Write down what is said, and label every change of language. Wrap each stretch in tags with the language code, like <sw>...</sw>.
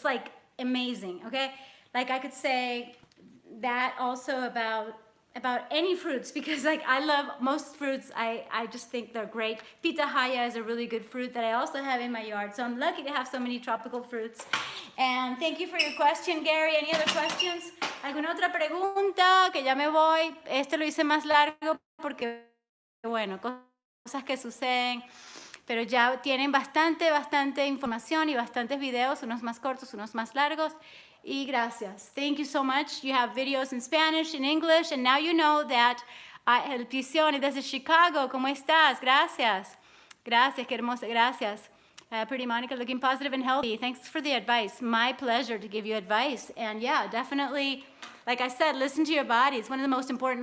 <en>It's like amazing, okay? Like I could say that also about any fruits, because like I love most fruits. I just think they're great. Pitahaya is a really good fruit that I also have in my yard, so I'm lucky to have so many tropical fruits. And thank you for your question, Gary. Any other questions?</en> <es>¿Alguna otra pregunta? Que ya me voy. Este lo hice más largo porque, bueno, cosas que suceden, pero ya tienen bastante información y bastantes videos, unos más cortos, unos más largos. Y gracias.</es> <en>Thank you so much. You have videos in Spanish, in English, and now you know that El Pisione desde Chicago.</en> <es>¿Cómo estás? Gracias. Gracias, qué hermosa. Gracias.</es> <en>Pretty Monica, looking positive and healthy. Thanks for the advice. My pleasure to give you advice. And yeah, definitely, like I said, listen to your body. It's one of the most important.</en>